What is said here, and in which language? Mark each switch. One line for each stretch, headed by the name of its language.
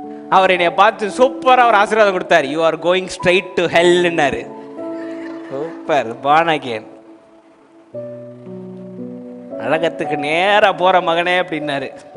Tamil: அவர் என்னை பார்த்து சூப்பராக ஒரு ஆசீர்வாதம் கொடுத்தார்.
English: You are going straight to ஹெல்னாரு. Super, born again.
Tamil: நரகத்துக்கு நேராக போகிற மகனே அப்படின்னாரு.